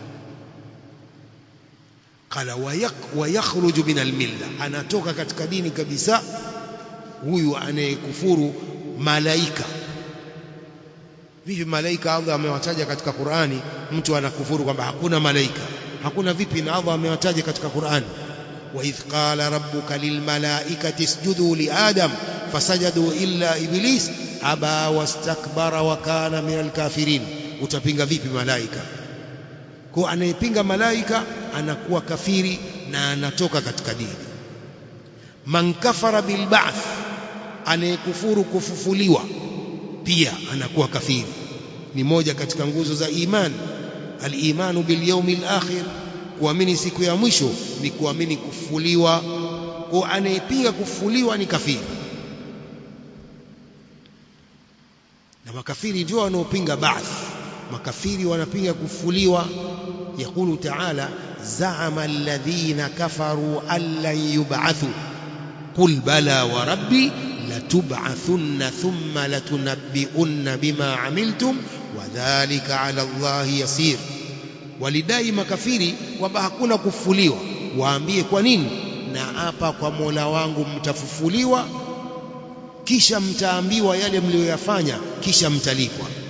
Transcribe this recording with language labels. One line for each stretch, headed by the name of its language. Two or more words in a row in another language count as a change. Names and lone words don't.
Arabic: قال ويخرج من الملة,
Swahili: anatoka katika dini kabisa huyu anayekufuru malaika. Vipi malaika Allah amewataja katika Qur'ani, mtu anakufuru kwamba hakuna malaika? Hakuna vipi na Allah amewataja katika Qur'ani?
Arabic: وإذ قال ربك للملائكة اسجدوا لآدم فسجدوا إلا إبليس أبى واستكبر وكان من الكافرين.
Swahili: Utapinga vipi malaika? Kwa anayepinga malaika anakuwa kafiri na anatoka katika dini.
Arabic: من كفر بالبعث,
Swahili: anayekufuru kufufuliwa pia anakuwa kafiri. Ni moja katika nguzo za imani.
Arabic: الإيمان باليوم الآخر,
Swahili: kuamini siku ya mwisho ni kuamini kufufuliwa. Kwa anayepinga kufufuliwa ni kafiri. Na makafiri ndio wanaopinga ba'th. Makafiri wanapinga kufufuliwa.
Arabic: يقول تعالى زعم الذين كفروا أن لن يبعثوا قل بلى وربي لتبعثن ثم لتنبؤن بما عملتم وذلك على الله يسير.
Swahili: Walidai makafiri kwamba hakuna kufufuliwa. Waambie kwa nini? Na hapa kwa Mola wangu mtafufuliwa, kisha mtaambiwa yale mlioyafanya, kisha mtalipwa.